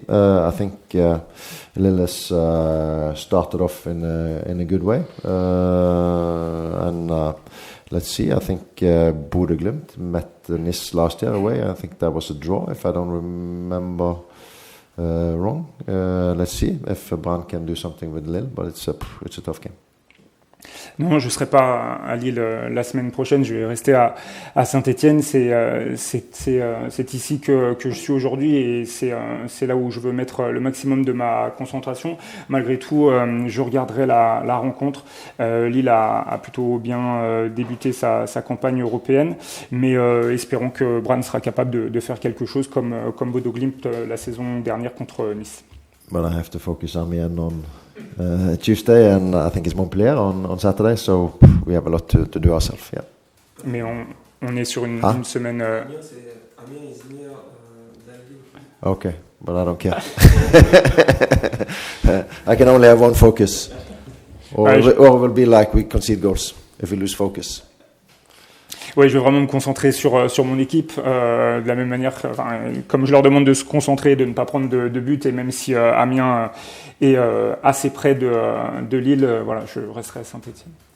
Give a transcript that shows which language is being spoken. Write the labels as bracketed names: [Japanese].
[English] I think Lille has started off in a good way, and let's see. I think Bodø/Glimt met Nice last year away. I think that was a draw, if I don't remember wrong. Let's see if Brann can do something with Lille, but it's a tough game. [French] Non, je ne serai pas à Lille la semaine prochaine. Je vais rester à Saint-Étienne. C'est ici que je suis aujourd'hui et c'est là où je veux mettre le maximum de ma concentration. Malgré tout, je regarderai la rencontre. Lille a plutôt bien débuté sa campagne européenne, mais espérons que Brann sera capable de faire quelque chose comme Bodo Glimt la saison dernière contre Nice. [English] But I have to focus Amiens on Tuesday, and I think it's Montpellier on Saturday, so we have a lot to do ourselves. Yeah. [French] Mais on est sur une semaine. [English] Amiens is near Dalby. Okay, but I don't care. I can only have one focus, or it will be like we concede goals if we lose focus. [French] Oui, je vais vraiment me concentrer sur mon équipe, de la même manière, comme je leur demande de se concentrer, de ne pas prendre de but, et même si Amiens est assez près de Lille, voilà, je resterai à Saint-Étienne.